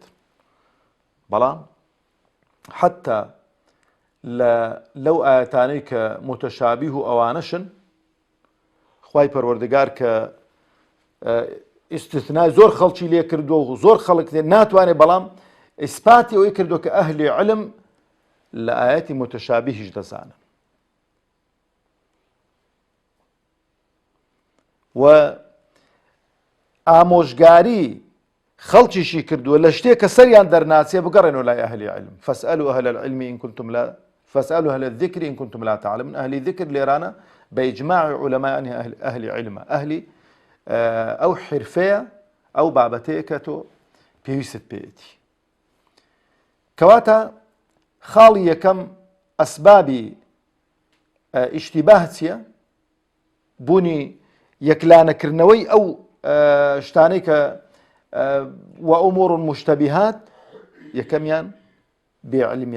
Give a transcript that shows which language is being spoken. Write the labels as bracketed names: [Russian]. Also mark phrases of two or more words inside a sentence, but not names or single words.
[Central Kurdish] بەڵام حتا لەو ئاەتانەی کە متەشابیه و ئەوانەشن، خوای پەروەردگار کە ئیستثنای زۆر خەڵکی لێ کردووە و زۆر خەڵک ناتوانێت، بەڵام ئیسپاتی ئەوەی کردووە کە ئەهلی عیلم لە ئاەتی متەشابیهش دەزانن. و ئامۆژگاری خەڵکیشی کردووە لە شتێک کە سەریان دەرناچێ بگەڕێنەوە لای ئەهلی عیلم. [Arabic] فاسألوا أهل العلم إن كنتم لا فاسألوا أهل الذكر إن كنتم لا تعلمون. أهل ذكر [Central Kurdish] لێرانە [Arabic] بإجماع علماء أهل علم [Central Kurdish] أهلی ئەو حرفەیە ئەو بابەتەیە کە تۆ پێویست پێیەتی. کەواتە خاڵی یەکەم ئەسبابی ئیشتیباه چییە؟ بوونی یەکلانەکردنەوەی ئەو شتانەی کە [Arabic] وأمور مشتبهات، [Central Kurdish] یەکەمیان بێعلمیە.